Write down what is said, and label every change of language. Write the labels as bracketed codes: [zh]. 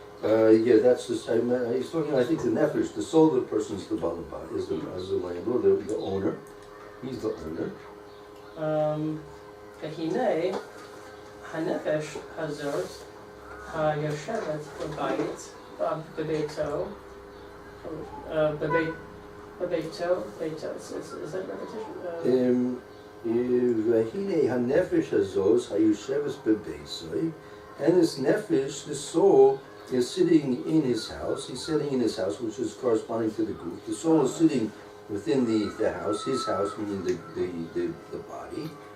[en] Yeah, that's just, he's talking, I think, the nefesh, the soul of the person is the balaba, is the landlord, the owner. He's the owner. [he] והנה הנפש הזאת היושבת בבית, בביתו, [en] is that repetition? [he] והנה הנפש הזאת היושבת בביתו, [en] and this nefesh, the soul, is sitting in his house. He's sitting in his house, which is corresponding to the group. The soul is sitting within the house, his house, meaning the body.